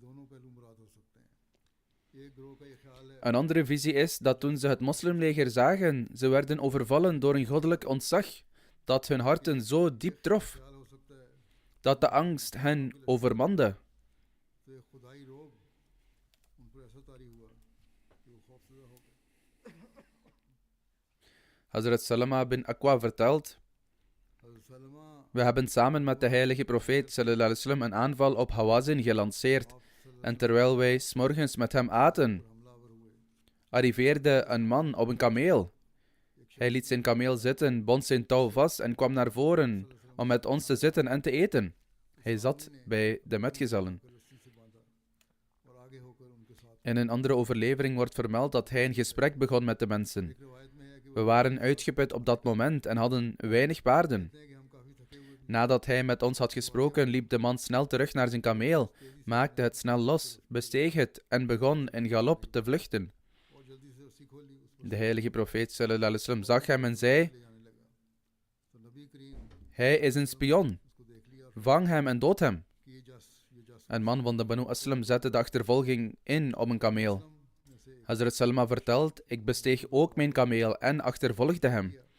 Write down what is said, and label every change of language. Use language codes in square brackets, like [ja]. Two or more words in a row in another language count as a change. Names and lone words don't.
[nl] Een andere visie is dat toen ze het moslimleger zagen, ze werden overvallen door een goddelijk ontzag, dat hun harten zo diep trof, dat de angst hen overmande. Hazrat Salama bin Aqwa vertelt: We hebben samen met de heilige profeet [ar] صلى الله عليه وسلم [nl] een aanval op Hawazin gelanceerd. En terwijl wij 's morgens met hem aten, arriveerde een man op een kameel. Hij liet zijn kameel zitten, bond zijn touw vast en kwam naar voren om met ons te zitten en te eten. Hij zat bij de metgezellen. In een andere overlevering wordt vermeld dat hij een gesprek begon met de mensen. We waren uitgeput op dat moment en hadden weinig paarden. Nadat hij met ons had gesproken, liep de man snel terug naar zijn kameel, maakte het snel los, besteeg het en begon in galop te vluchten. De heilige profeet [ar] صلى الله عليه وسلم [nl] zag hem en zei: Hij is een spion. Vang hem en dood hem. Een man van de Banu Aslam zette de achtervolging in op een kameel. Hazrat Salma vertelt: Ik besteeg ook mijn kameel en achtervolgde hem.